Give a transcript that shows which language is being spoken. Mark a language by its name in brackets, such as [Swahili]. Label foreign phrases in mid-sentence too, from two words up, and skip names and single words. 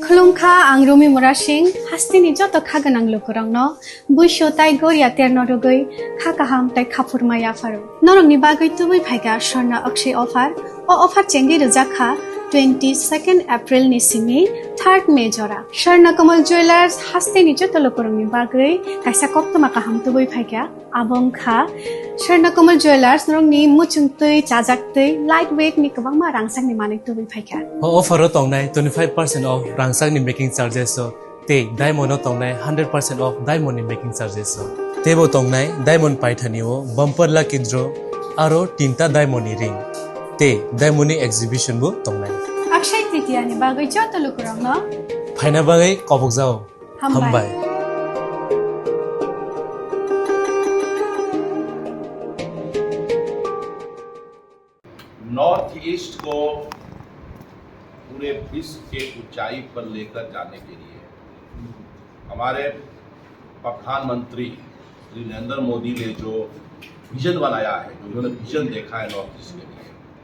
[Kok Borok] खुलुमखा आं रुमि मुरासिं हास्तिनि जत खागोनां लोगोरांनो बैसो ताइ गोरिया तेरनरुगै खागाहाम ताइ खाफुरमाया फारु नरंनि बागै तुबै फाइगा स्वर्णा अक्षय ऑफर चेंगि रजाखा 22 एप्रिल नि सिंनि 3 मे जरा स्वर्णा कमल ज्वेलर्स हास्तिनि जत लोगोरांनि बागै काइसा कप्तमा काहाम तुबै फाइगा आबंखा स्वर्णा कमल ज्वेलर्स नरंनि मुचुंतै चाजाक्तै [English] light weight [Kok Borok] नि गोबांमा रांसांनि माने तुबै फाइगा ऑफर तंनाय 25% ऑफ रांसांनि [English] making charges [Kok Borok] ते डायमंड तंनाय 100% [English] off diamond making charges [Kok Borok] तेबो तंनाय डायमंड पाइथानिओ [English] bumper lucky draw [Kok Borok] आरो तीनटा [English] diamond ring [Kok Borok] ते [English] diamond exhibition [Kok Borok] बो तंनाय अक्षय तृतीयानि बागै जत लोगोरांनो फाइना बागै कबक जाओ हमबाय [Hindi] नॉर्थ ईस्ट को पूरे विश्व के ऊंचाई पर लेकर जाने के लिए हमारे प्रधानमंत्री श्री नरेंद्र मोदी ने जो विजन बनाया है, जो उन्होंने विजन देखा है नॉर्थ ईस्ट के लिए,